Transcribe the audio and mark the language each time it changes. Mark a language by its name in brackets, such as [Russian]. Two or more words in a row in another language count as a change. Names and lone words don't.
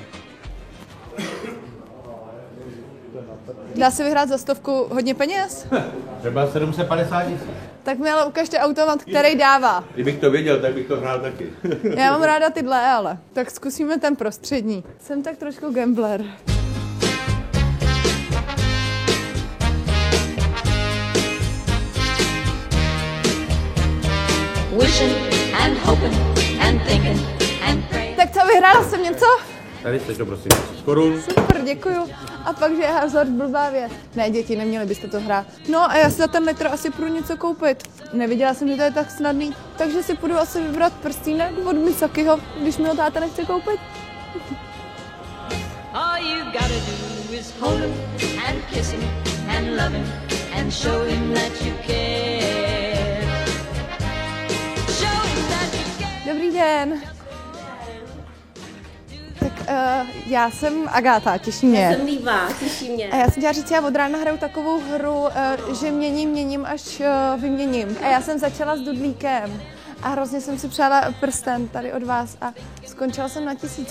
[Czech] Dá se vyhrát za 100 hodně peněz? Třeba 750 000. Tak mi ale ukažte automat, který dává. Kdybych to věděl, tak bych to hrál taky. Já mám ráda tyhle, ale. Tak zkusíme ten prostřední. Jsem tak trošku gambler. [English] Wishing and hoping and thinking and praying. [Czech] Tak co, vyhrála jsem něco? Tady jste to prosím. Korun. Super, děkuju. A pak, že je hazard blbá věc. Ne, děti, neměli byste to hrát. No a já si za ten litr asi půjdu něco koupit. Neviděla jsem, že to je tak snadný. Takže si půjdu asi vybrat prstínek od Misakiho, když mi ho táta nechce koupit. [English] All you gotta do is hold him and kiss him and love him and show him that you care. Show him that you care. [Czech] Dobrý den. Tak já jsem Agáta, těší mě. Já jsem Líva, těší mě. A já jsem chtěla říct, já od rána hraju takovou hru, že měním, až vyměním. A já jsem začala s dudlíkem. a hrozně jsem si přála prsten tady od vás a skončila jsem na 1000.